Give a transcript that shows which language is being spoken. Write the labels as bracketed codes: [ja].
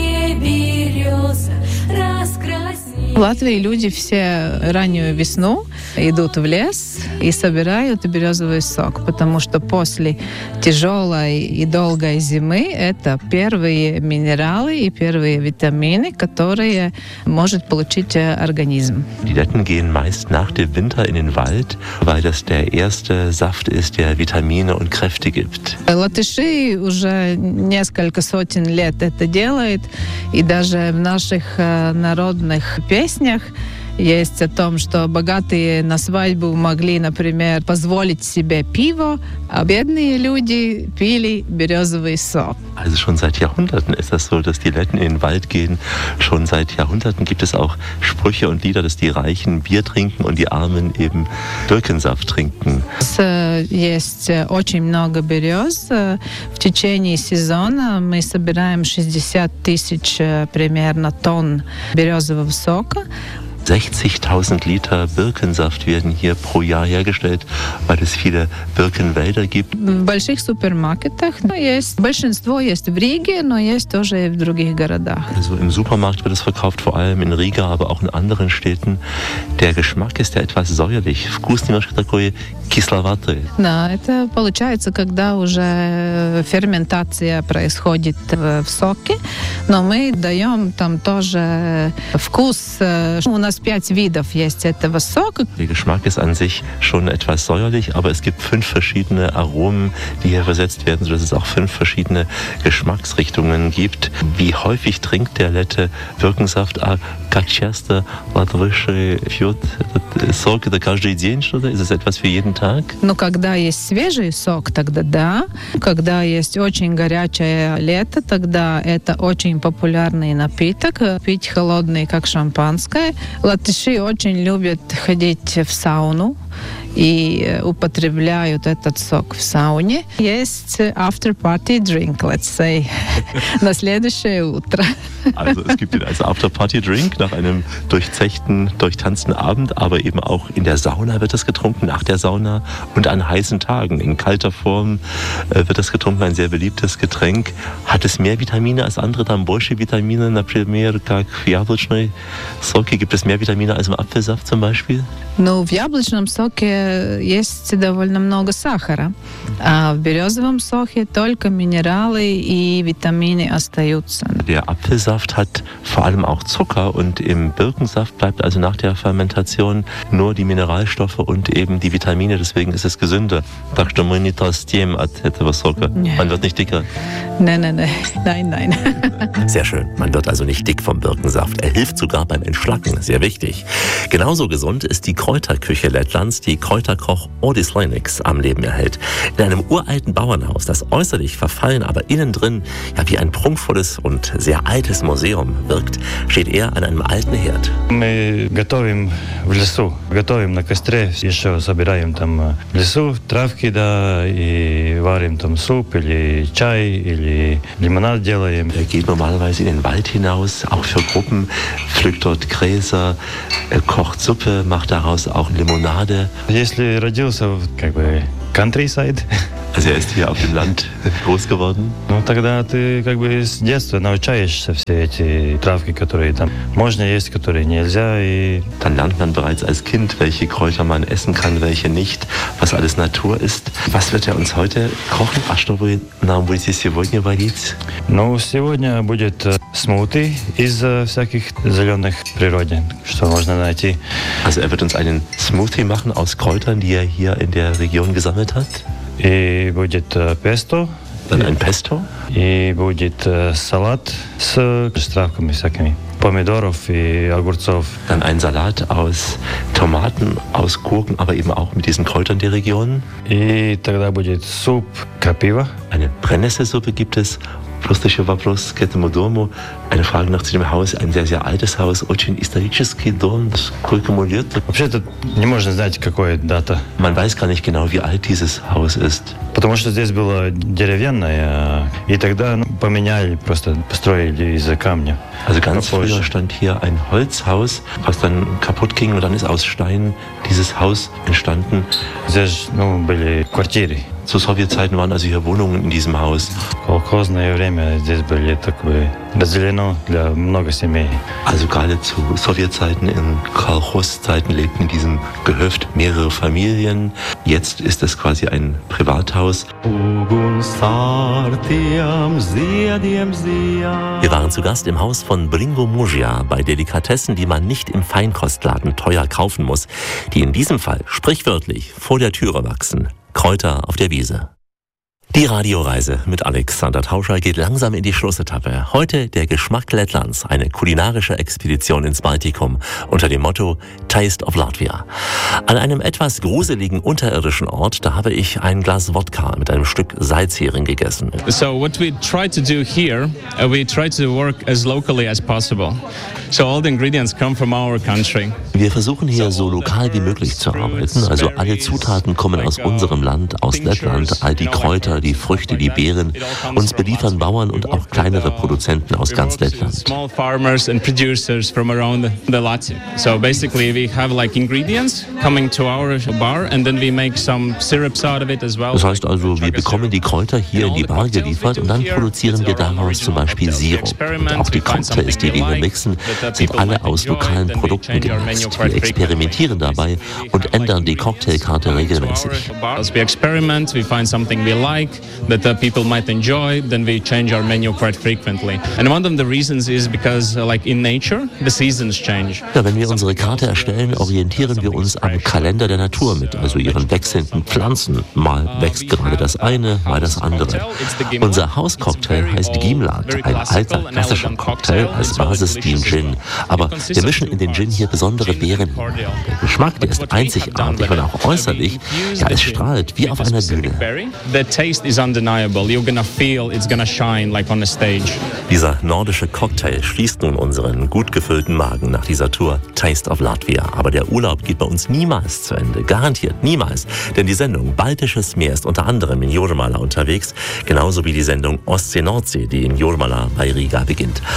[ru] В Латвии люди все раннюю весну идут в лес. и собирают березовый сок, потому что после тяжелой и долгой зимы это первые минералы и первые витамины, которые может получить организм. [de] Die Datteln gehen meist nach dem Winter in den Wald, weil das der erste Saft ist, der Vitamine und Kräfte gibt. [ru] Латыши уже несколько сотен лет это делают, и даже в наших народных песнях есть о том, что богатые на свадьбу могли, например, позволить себе пиво, а бедные люди пили березовый сок. [de] Also schon seit Jahrhunderten ist das so, dass die Letten in den Wald gehen. Schon seit Jahrhunderten gibt es auch Sprüche und Lieder, dass die Reichen Bier trinken und die Armen eben Birkensaft trinken. Es ist [ru] очень много берез. В течение сезона мы собираем 60 тысяч примерно тонн березового сока. [de] 60.000 Liter Birkensaft werden hier pro Jahr hergestellt, weil es viele Birkenwälder gibt. [ru] В больших супермаркетах есть, большинство есть в Риге, но есть тоже и в других городах. [de] Also im Supermarkt wird es verkauft, vor allem in Riga, aber auch in anderen Städten. Der Geschmack ist ja etwas säuerlich. [ru] Вкус немножко такой кисловатый. Да, это получается, когда уже ферментация происходит в соке, но мы даем там тоже вкус. У нас пять видов есть этого сока. [de] Der Geschmack ist an sich schon etwas säuerlich, aber es gibt fünf verschiedene Aromen, die hier versetzt werden, sodass es auch fünf verschiedene Geschmacksrichtungen gibt. Wie häufig trinkt der Lette Birkensaft? A kachaste, latvische, fjord, [ru] сок, это каждый день, что-то? [de] Ist es etwas für jeden Tag? [ru] Ну, когда есть свежий сок, тогда да. Когда есть очень горячее лето, тогда это очень популярный напиток. Пить холодный, как шампанское. Латыши очень любят ходить в сауну и употребляют этот сок в сауне. Есть [en] after party drink, let's say, [ru] на следующее утро. [de] Also es gibt den als after party drink nach einem durchzechten, durchtanzten Abend, aber eben auch in der Sauna wird das getrunken, nach der Sauna und an heißen Tagen. In kalter Form wird das getrunken, ein sehr beliebtes Getränk. Hat es mehr Vitamine als andere tamboische Vitamine, [ru] например, как в яблочной соке? [de] Gibt es mehr Vitamine als im Apfelsaft zum Beispiel? [ru] Ну, в яблочном соке есть довольно много сахара, а в березовом соке только минералы и витамины остаются. [de] Der Apfelsaft hat vor allem auch Zucker und im Birkensaft bleibt also nach der Fermentation nur die Mineralstoffe und eben die Vitamine, deswegen ist es gesünder. [ru] Так что мы не толстеем от этого сока. [de] Man wird nicht dicker. Nein. Sehr schön. Man wird also nicht dick vom Birkensaft. Er hilft sogar beim Entschlacken, sehr wichtig. Genauso gesund ist die Kräuterküche Lettlands, die Kräuterkoch Ordis Lainix am Leben erhält. In einem uralten Bauernhaus, das äußerlich verfallen, aber innen drin ja wie ein prunkvolles und sehr altes Museum wirkt, steht er an einem alten Herd. Wir [ru] готовим в лесу, готовим на костре, еще собираем там в лесу травки да и варим там суп или чай или лимонад делаем. [de] Er geht normalerweise in den Wald hinaus, auch für Gruppen, pflückt dort Gräser, kocht Suppe, macht daraus auch Limonade. [ru] Если родился в как бы countryside. [de] Also er ist hier auf dem Land groß geworden. [ru] Ну тогда ты как бы с детства научаешься все эти травки, которые там можно есть, которые нельзя. И [de] dann lernt man bereits als Kind, welche Kräuter man essen kann, welche nicht, was alles Natur ist. Was wird er uns heute kochen? [ru] А что вы нам будете сегодня варить? Ну сегодня будет смути из всяких зеленых природ, что можно найти. [de] Also er wird uns einen Smoothie machen aus Kräutern, die er hier in der Region gesammelt hat. [ru] И будет песто. [de] Dann ein Pesto. [ru] И будет салат с травками всякими. Помидоров и огурцов. [de] Dann ein Salat aus Tomaten, aus Gurken, aber eben auch mit diesen Kräutern der Region. [ru] И тогда будет суп крапива. [de] Eine Brennnesselsuppe gibt es. Lustiger [ru] вопрос к этому дому. [de] Eine Frage noch zu dem Haus, ein sehr, sehr altes Haus, [ru] очень исторический дом, сколько ему лет? Вообще-то не можно знать, какая дата. [de] Man weiß gar nicht genau, wie alt dieses Haus ist. [ru] Потому что здесь было деревянное, и тогда поменяли, просто построили из-за камня. [de] Also ganz früher stand hier ein Holzhaus, was dann kaputt ging, und dann ist aus Stein dieses Haus entstanden. [ru] Здесь, ну, были квартиры. [de] zu Sowjetzeiten waren also hier Wohnungen in diesem Haus. Also gerade zu Sowjetzeiten, in Kolchoszeiten, lebten in diesem Gehöft mehrere Familien. Jetzt ist es quasi ein Privathaus. Wir waren zu Gast im Haus von Bringo Mujia bei Delikatessen, die man nicht im Feinkostladen teuer kaufen muss, die in diesem Fall sprichwörtlich vor der Türe wachsen. Kräuter auf der Wiese. Die Radioreise mit Alexander Tauscher geht langsam in die Schlussetappe. Heute der Geschmack Lettlands, eine kulinarische Expedition ins Baltikum unter dem Motto Taste of Latvia. An einem etwas gruseligen unterirdischen Ort, da habe ich ein Glas Wodka mit einem Stück Salzhering gegessen. [en] So what we try to do here, we try to work as locally as possible. So all the ingredients come from our country. [de] Wir versuchen hier so lokal wie möglich zu arbeiten, also alle Zutaten kommen aus unserem Land, aus Lettland, all die Kräuter, die Früchte, die Beeren. Uns beliefern Bauern und auch kleinere Produzenten aus ganz Lettland. [en] Small farmers and producers from around the Latvia. So basically we have like ingredients coming to our bar and then we make some syrups out of it as well. [de] Das heißt also, wir bekommen die Kräuter hier in die Bar geliefert und dann produzieren wir daraus zum Beispiel Sirup. Und auch die Cocktails, die wir hier mixen, sind alle aus lokalen Produkten gemacht. Wir experimentieren dabei und ändern die Cocktailkarte regelmäßig. [en] Like that the people might enjoy, then we change our menu quite frequently. And one of the reasons is because, like in nature, the seasons change. [de] Ja, wenn wir unsere Karte erstellen, orientieren wir uns am Kalender der Natur mit, also ihren wechselnden Pflanzen. Mal wächst gerade das eine, mal das andere. Unser Hauscocktail heißt Gimlat, ein alter klassischer Cocktail, als Basis dient Gin. Aber wir mischen in den Gin hier besondere Beeren. Der Geschmack, der ist einzigartig und auch äußerlich. Ja, es strahlt wie auf einer Bühne. [en] The taste is undeniable. You're gonna feel it's gonna shine like on a stage. [de] Dieser nordische Cocktail schließt nun unseren gut gefüllten Magen nach dieser Tour Taste of Latvia. Aber der Urlaub geht bei uns niemals zu Ende. Garantiert niemals. Denn die Sendung Baltisches Meer ist unter anderem in Jūrmala unterwegs. Genauso wie die Sendung Ostsee-Nordsee, die in Jūrmala bei Riga beginnt.